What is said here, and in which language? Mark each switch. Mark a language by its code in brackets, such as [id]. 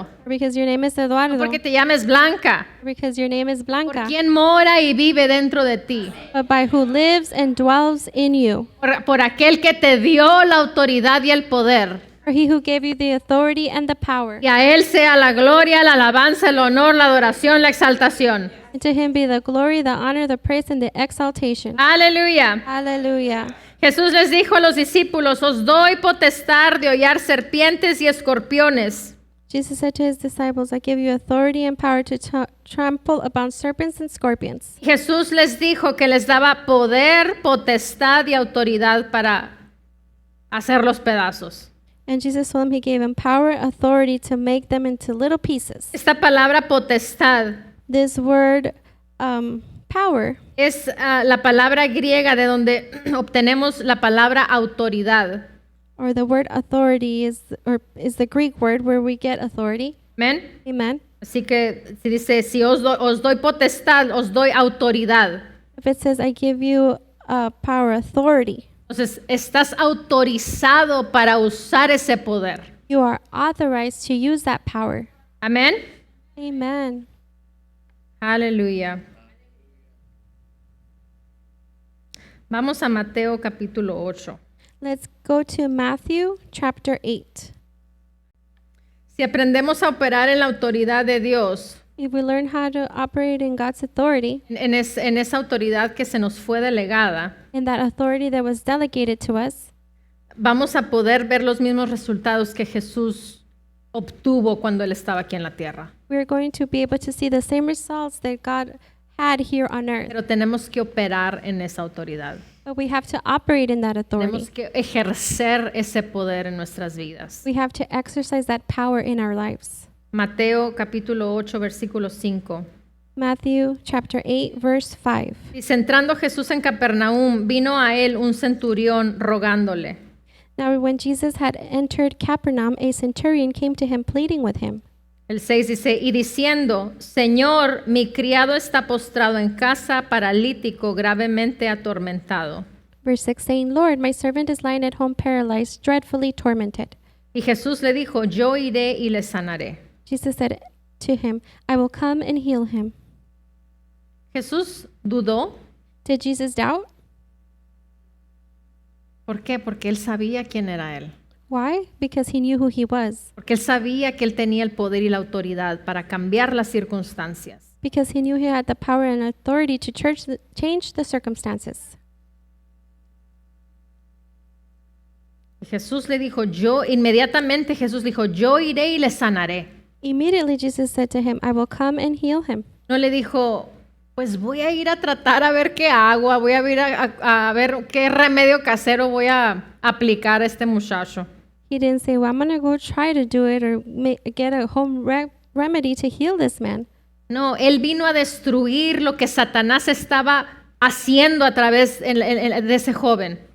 [en] or because your name is Eduardo, [es] no porque te llames Blanca, [en] or because your name is [es] por [en] Blanca, [es] quien mora y vive dentro de ti, [en] but by who lives and dwells in you, [es] por aquel que te dio la autoridad y el poder. [en] or he who gave you the authority and the power. [es] Y a él sea la gloria, la alabanza, el honor, la adoración, la exaltación. [en] And to him be the glory, the honor, the praise, and the exaltation. [es] Aleluya. [en] Hallelujah. [es] Jesús les dijo a los discípulos, os doy potestad de hollar serpientes y escorpiones. [en] Jesus said to his disciples, I give you authority and power to trample upon serpents and scorpions. [es] Jesús les dijo que les daba poder, potestad y autoridad para hacer los pedazos. [en] And Jesus told him he gave him power, authority to make them into little pieces. [es] Esta palabra potestad [en] This word, power, [es] es la palabra griega de donde obtenemos la palabra autoridad. [en] or the word authority is the Greek word where we get authority. [es] Amén. [en] Amen. [es] Así que si dice, si os doy potestad, os doy autoridad. [en] If it says, I give you power, authority, [es] Entonces, estás autorizado para usar ese poder. [en] you are authorized to use that power. [es] Amén. [en] Amen. [es] Aleluya. Vamos a Mateo capítulo 8. [en] Let's go to Matthew chapter 8. [es] Si aprendemos a operar en la autoridad de Dios, [en] If we learn how to operate in God's authority, [es] en esa autoridad que se nos fue delegada, [en] in that authority that was delegated to us, [es] vamos a poder ver los mismos resultados que Jesús obtuvo cuando Él estaba aquí en la tierra. [en] we're going to be able to see the same results that God had here on earth. [es] Pero tenemos que operar en esa autoridad. [en] But we have to operate in that authority. [es] Tenemos que ejercer ese poder en nuestras vidas. [en] We have to exercise that power in our lives. [es] Mateo capítulo 8, versículo 5. [en] Matthew chapter 8, verse 5. [es] Dice, entrando Jesús en Capernaum, vino a él un centurión rogándole. [en] Now when Jesus had entered Capernaum, a centurion came to him pleading with him. [es] El 6 dice, y diciendo, Señor, mi criado está postrado en casa, paralítico, gravemente atormentado. [en] Verse 6 saying, Lord, my servant is lying at home paralyzed, dreadfully tormented. [es] Y Jesús le dijo, yo iré y le sanaré. [en] Jesus said to him, I will come and heal him. [es] Jesús dudó. [en] Did Jesus doubt? [es] ¿Por qué? Porque él sabía quién era él. [en] Why? Because he knew who he was. [es] Porque él sabía que él tenía el poder y la autoridad para cambiar las circunstancias. [en] Because he knew he had the power and authority to change the circumstances. [es] Y Jesús le dijo, inmediatamente Jesús dijo, yo iré y le sanaré. [en] Immediately Jesus said to him, I will come and heal him. [es] No le dijo, pues voy a ir a tratar a ver qué hago, voy a ir a ver qué remedio casero voy a aplicar a este muchacho. [en] He didn't say, well, I'm going to go try to do it or get a home remedy to heal this man. [es] No, él vino a destruir lo que Satanás estaba haciendo a través de ese joven.